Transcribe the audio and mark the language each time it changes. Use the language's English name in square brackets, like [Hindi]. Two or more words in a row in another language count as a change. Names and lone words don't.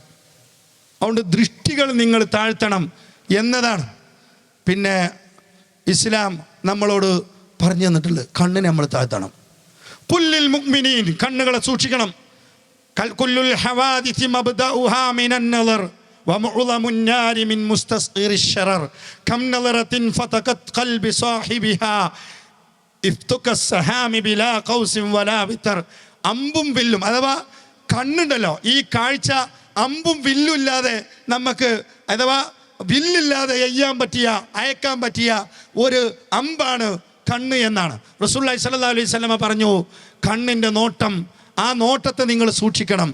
[Malayalam] അതുകൊണ്ട് ദൃഷ്ടികൾ നിങ്ങൾ താഴ്ത്തണം എന്നതാണ് പിന്നെ ഇസ്ലാം നമ്മളോട് പറഞ്ഞു തന്നിട്ടുള്ളത്. കണ്ണിനെ നമ്മൾ താഴ്ത്തണം. [Arabic] قل للمؤمنين, [Malayalam] കണ്ണുകളെ സൂക്ഷിക്കണം. [Arabic] كل الحوادث مبدؤها من النظر ومعظم النار من مستصغر الشرر كم نظرة فتقت قلب صاحبها افتك السهام بلا قوس ولا بتر. [Malayalam] അമ്പും വില്ലും അഥവാ കണ്ണുണ്ടല്ലോ, ഈ കാഴ്ച അമ്പും വില്ലും ഇല്ലാതെ നമുക്ക്, അഥവാ വില്ലില്ലാതെ അയക്കാൻ പറ്റിയ ഒരു അമ്പാണ് കണ്ണ് എന്നാണ് [Arabic] رسول الله صلى الله عليه وسلم [Malayalam] പറഞ്ഞു. കണ്ണിൻ്റെ നോട്ടം, ആ നോട്ടത്തെ നിങ്ങൾ സൂക്ഷിക്കണം.